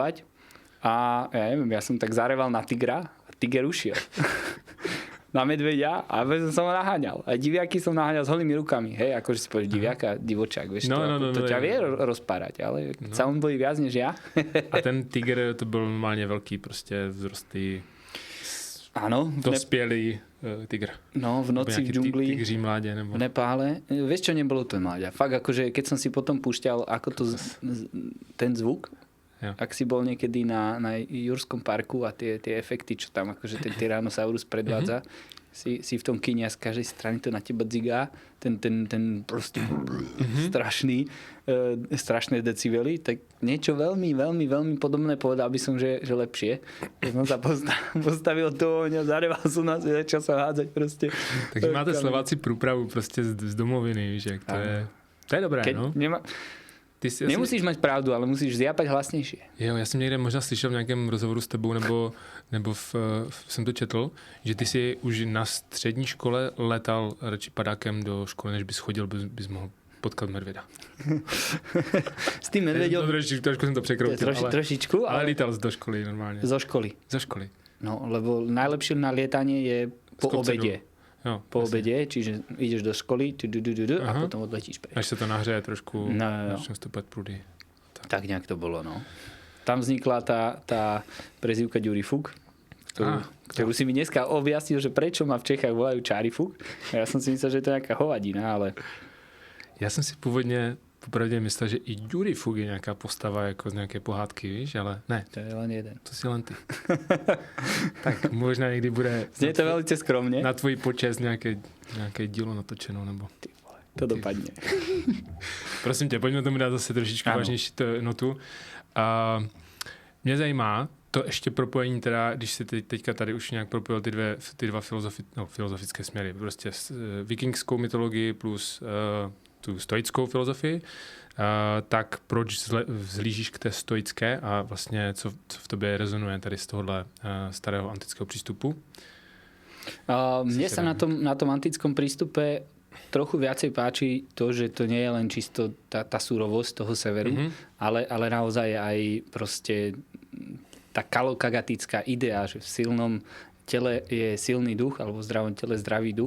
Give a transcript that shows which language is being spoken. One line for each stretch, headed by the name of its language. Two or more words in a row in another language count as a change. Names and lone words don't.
Slovak: A ja neviem, ja som tak zareval na tigra a tiger ušiel. na medveďa a som ho naháňal. A diviaky som naháňal s holými rukami. Hej, akože si povieš diviaka, divočák, vieš, to ťa vie rozpárať, ale sa on bojí viac než ja.
Czech: A ten tiger to byl normálně velký, prostě vzrostlý.
Slovak: Áno.
Czech: Dospělý tiger.
Slovak: No, v noci v džungli.
Czech: Tigří mládě, nebo...
Slovak: V Nepále. Vieš čo, nebolo to mláďa. Fakt, akože keď som si potom púšťal, ako to ten zvuk,
Czech: jo.
Slovak: ak si bol niekedy na Jurskom parku a tie efekty, čo tam akože ten Tyrannosaurus predvádza, si v tom kine a z každej strany to na teba dzigá, ten proste strašné decibely, tak niečo veľmi, veľmi, veľmi podobné povedal by som, že lepšie. Keď som sa postavil do ohňa, zareval som nás a začal sa hádzať proste.
Czech: Takže máte Slováci průpravu prostě z domoviny, víš, jak to je dobré, no.
Slovak: Nemusíš mať pravdu, ale musíš zjapať hlasnější.
Czech: Jo, já jsem někde možná slyšel v nějakém rozhovoru s tebou, nebo jsem to četl, že ty si už na střední škole letal radši padákem do školy, než bys chodil, bys mohl potkat medvěda.
Slovak: S tým medvěďom...
Czech: Trošku jsem to překroutil, trošičku, ale lítal jsi do školy normálně.
Slovak: Zo školy. No, lebo najlepšie na lietanie je po obede.
Czech: Jo,
Slovak: po obede, čiže ideš do školy a potom odletíš preč. Až sa to nahřeje trošku, začne stúpať prúdy. Tak nejak to bolo, no. Tam vznikla tá prezývka Ďurifuk, ktorú si mi dneska objasnil, že prečo ma v Čechách volajú Čárifuk. Ja som si myslel, že to je nejaká hovadina, ale... Ja som si pôvodne popravde myslel, že i Ďurifuk je nejaká postava
Czech: jako z nejaké pohádky, víš, ale ne.
Slovak: To je len jeden. To si len ty.
Czech: Tak možná někdy bude...
Slovak: Znie to veľmi skromne.
Czech: Na tvůj počest nějaké dílo natočeno, nebo... Ty vole, to dopadne. Prosím tě, pojďme tomu dát zase trošičku vážnější notu. Mě zajímá to ještě propojení, teda, když si teďka tady už nějak propojil ty dva filozofické směry. Prostě vikingskou mytologii plus tu stoickou filozofii, tak proč vzhlížíš k té stoické a vlastně co v tobě rezonuje tady z tohohle starého antického přístupu?
Slovak: Mne sa na tom antickom prístupe trochu viacej páči to, že to nie je len čisto tá surovosť toho severu, ale naozaj aj proste tá kalokagatická idea, že v silnom tele je silný duch, alebo v zdravom tele zdravý duch.